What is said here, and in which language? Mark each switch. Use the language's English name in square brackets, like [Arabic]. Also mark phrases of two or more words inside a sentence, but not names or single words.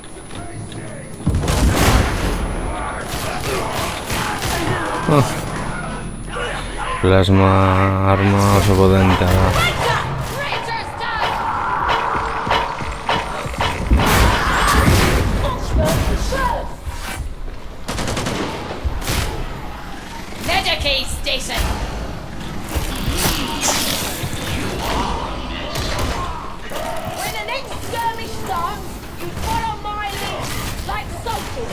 [Basque] Plasma arma oso potente da. [English] Ranger's done! Medicaid station! When the next skirmish starts, you follow my lead, like soldiers.